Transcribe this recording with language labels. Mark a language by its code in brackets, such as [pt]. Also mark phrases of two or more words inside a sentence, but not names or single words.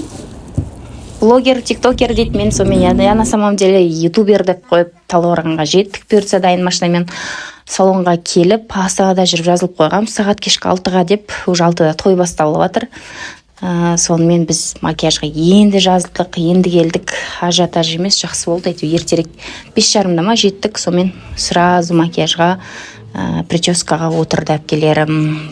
[kk] Блогер, тиктокер дейді мен сонымен. [ru] Я на самом деле ютубер [kk] деп қойып Талдықорғанға жеттік. Бұйыртса дайын машинамен салонға келіп, Астанада жүріп жазылып қойғам. Сағат кешкі 6-ға деп, уже 6-да той басталып жатыр. Сонымен біз макияжға енді жазылдық, енді келдік. Ажиотаж емес, жақсы болды. Ертерек 5:30-да ма жеттік, сонымен сразу макияжға, прическаға отырды әпкелерім.